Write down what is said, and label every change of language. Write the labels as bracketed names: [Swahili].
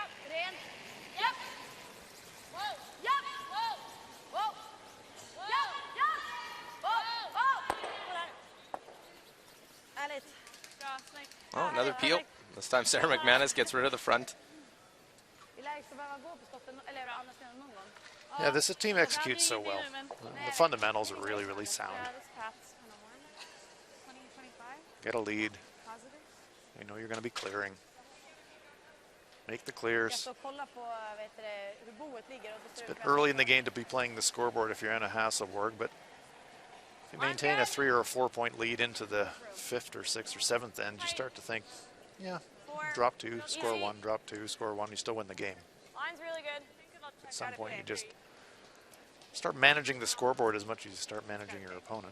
[Swedish] Rent. Japp. Wow. Japp. Wow. Wow. Japp. Japp. Wow. Wow. Härligt. Bra, snyggt. [English] Oh, another peel. This time Sarah McManus gets rid of the front. [Swedish] Vi lär ju behöva gå på skotten, eller annars någon gång. [English] Yeah, this team executes so well. The fundamentals are really, really sound. Yeah, this path's kind of warm. 20, 25, Get a lead. positive. You know you're going to be clearing. Make the [Swedish] Jag [English] clears. [Swedish] ska kolla på hur boet ligger. Och [English] It's a bit early in the game to be playing the scoreboard if you're Anna Hasselborg, but if you maintain a 3 or a 4 point lead into the 5th or 6th or 7th end, you start to think, yeah, drop 2, score 1, drop 2, score 1, you still win the game. Line's really good. At some point, you just start managing the scoreboard as much as you start managing your opponent.